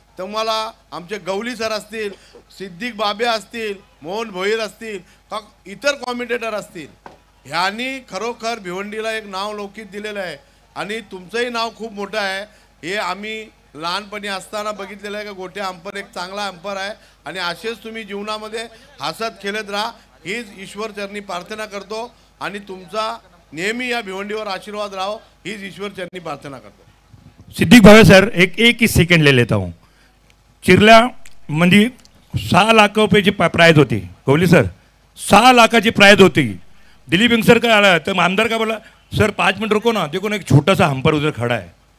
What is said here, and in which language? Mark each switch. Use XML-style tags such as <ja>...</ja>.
<mr>तुम्हाला आमचे गवली सर असतील सिद्दीक बाबे असतील मोहन भोईर असतील का इतर कॉमेंटेटर असतील ह्यांनी खरोखर भिवंडीला एक नाव लौकिक दिलेलं आहे आणि तुमचंही नाव खूप मोठं आहे। हे आम्ही लहानपणी असताना बघितलेलं आहे की गोट्या अंपर एक चांगला अंपर आहे आणि असेच तुम्ही जीवनामध्ये हसत खेळत राहा हीच ईश्वर चरणी प्रार्थना करतो आणि तुमचा नेहमी या भिवंडीवर आशीर्वाद राहो हीच ईश्वर चरणी प्रार्थना करतो।</mr> <hi>सिद्दीक भावे सर एक ही सेकंड ले लेता हूँ।</hi> <mr>चिरल्या म्हणजे 6 लाख रुपयाची प्राइज होती। गवली सर 6 लाखाची प्राइज होती।</mr> <hi>दिलीप इंग सर</hi> <mr>का आला तर</mr> <hi>आमदार का बोला सर 5 मिनट रुको ना देखो ना एक छोटासा हंपर उधर खड़ा है।</hi>